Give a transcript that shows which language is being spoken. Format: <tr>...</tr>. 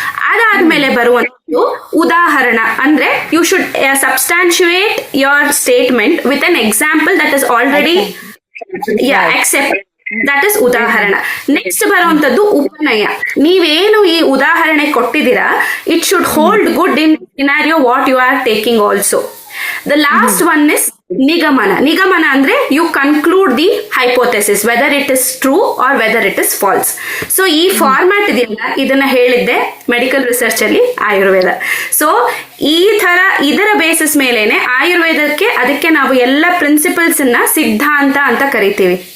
<kn>ಅದಾದ್ಮೇಲೆ ಬರುವಂತದ್ದು ಉದಾಹರಣ.</kn> <en>ಅಂದ್ರೆ you should substantiate your statement with an example that is already accept. That is ಉದಾಹರಣ.</en> <kn>Next ಬರುವಂತದ್ದು ಉಪನಯ. ನೀವೇನು ಈ ಉದಾಹರಣೆ ಕೊಟ್ಟಿದ್ದೀರಾ,</kn> <en>It should hold good in scenario what you are taking also. The last one is ನಿಗಮನ.</en> <kn>ನಿಗಮನ ಅಂದ್ರೆ</kn> <en>You conclude the hypothesis whether it is true or whether it is false.</en> <kn>So ಈ format ಇದೆಯಲ್ಲ, ಇದನ್ನ ಹೇಳಿದ್ದೆ ಮೆಡಿಕಲ್ ರಿಸರ್ಚ್ ಅಲ್ಲಿ Ayurveda. So ಈ ತರ ಇದರ basis ಮೇಲೇನೆ ಆಯುರ್ವೇದಕ್ಕೆ, ಅದಕ್ಕೆ ನಾವು ಎಲ್ಲ ಪ್ರಿನ್ಸಿಪಲ್ಸ್ ನ ಸಿದ್ಧಾಂತ ಅಂತ ಕರಿತೀವಿ.</kn>